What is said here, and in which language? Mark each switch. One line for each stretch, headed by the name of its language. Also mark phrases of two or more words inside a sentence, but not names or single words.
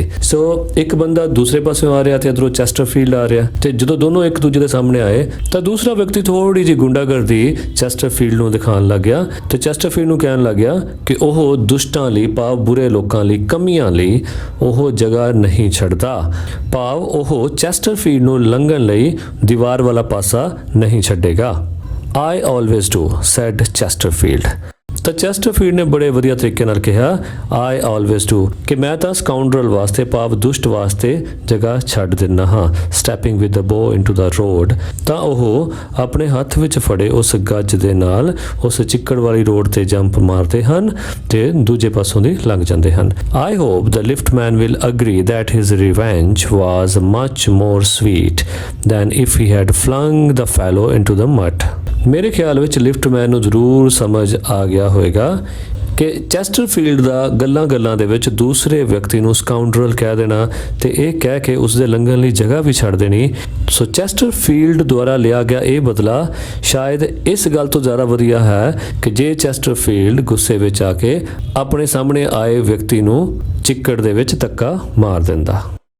Punjabi: ਸੋ ਇੱਕ ਬੰਦਾ ਦੂਸਰੇ ਪਾਸਿਓਂ ਆ ਰਿਹਾ ਤੇ ਇੱਧਰੋਂ ਚੈਸਟਰਫੀਲਡ ਆ ਰਿਹਾ ਤੇ ਜਦੋਂ ਦੋਨੋਂ ਇੱਕ ਦੂਜੇ ਦੇ ਸਾਹਮਣੇ ਆਏ ਤਾਂ ਦੂਸਰਾ ਵਿਅਕਤੀ ਥੋੜੀ ਜਿਹੀ ਗੁੰਡਾਗਰਦੀ ਚੈਸਟਰਫੀਲਡ ਨੂੰ ਦਿਖਾਉਣ ਲੱਗ ਗਿਆ ਤੇ ਚੈਸਟਰਫੀਲਡ ਨੂੰ ਕਹਿਣ ਲੱਗ ਗਿਆ ਕਿ ਉਹ ਦੁਸ਼ਟਾਂ ਲਈ ਭਾਵ ਬੁਰੇ ਲੋਕਾਂ ਲਈ ਕਮੀਆਂ ਲਈ ਉਹ ਜਗ੍ਹਾ ਨਹੀਂ ਛੱਡਦਾ, ਭਾਵ ਉਹ ਚੈਸਟਰਫੀਲਡ ਨੂੰ ਲੰਘਣ ਲਈ ਦੀਵਾਰ ਵਾਲਾ ਪਾਸਾ ਨਹੀਂ ਛੱਡੇਗਾ।
English: I always do, said Chesterfield.
Punjabi: ਤਾਂ ਚੈਸਟਰਫੀਲਡ ਨੇ ਬੜੇ ਵਧੀਆ ਤਰੀਕੇ ਨਾਲ ਕਿਹਾ
English: I always do
Punjabi: ਕਿ ਮੈਂ ਤਾਂ ਸਕਾਊਂਡਰਲ ਵਾਸਤੇ ਭਾਵ ਦੁਸ਼ਟ ਵਾਸਤੇ ਜਗ੍ਹਾ ਛੱਡ ਦਿੰਦਾ ਹਾਂ।
English: stepping with the bow into the road
Punjabi: ਤਾਂ ਉਹ ਆਪਣੇ ਹੱਥ ਵਿੱਚ ਫੜੇ ਉਸ ਗੱਜ ਦੇ ਨਾਲ ਉਸ ਚਿੱਕੜ ਵਾਲੀ ਰੋਡ ਤੇ ਜੰਪ ਮਾਰਦੇ ਹਨ ਤੇ ਦੂਜੇ ਪਾਸੋਂ ਦੀ ਲੰਘ ਜਾਂਦੇ ਹਨ।
English: I hope the liftman will agree that his revenge was much more sweet than if he had flung the fellow into the mud.
Punjabi: ਮੇਰੇ ਖਿਆਲ ਵਿੱਚ ਲਿਫਟਮੈਨ ਨੂੰ ਜ਼ਰੂਰ ਸਮਝ ਆ ਗਿਆ ਹੋਵੇਗਾ ਕਿ ਚੈਸਟਰਫੀਲਡ ਦਾ ਗੱਲਾਂ ਦੇ ਵਿੱਚ ਦੂਸਰੇ ਵਿਅਕਤੀ ਨੂੰ ਸਕਾਊਂਡਰਲ ਕਹਿ ਦੇਣਾ ਤੇ ਇਹ ਕਹਿ ਕੇ ਉਸ ਦੇ ਲੰਘਣ ਲਈ ਜਗ੍ਹਾ ਵੀ ਛੱਡ ਦੇਣੀ। ਸੋ ਚੈਸਟਰਫੀਲਡ ਦੁਆਰਾ ਲਿਆ ਗਿਆ ਇਹ ਬਦਲਾ ਸ਼ਾਇਦ ਇਸ ਗੱਲ ਤੋਂ ਜ਼ਿਆਦਾ ਵਧੀਆ ਹੈ ਕਿ ਜੇ ਚੈਸਟਰਫੀਲਡ ਗੁੱਸੇ ਵਿੱਚ ਆ ਕੇ ਆਪਣੇ ਸਾਹਮਣੇ ਆਏ ਵਿਅਕਤੀ ਨੂੰ ਚਿੱਕੜ ਦੇ ਵਿੱਚ ਧੱਕਾ ਮਾਰ ਦਿੰਦਾ।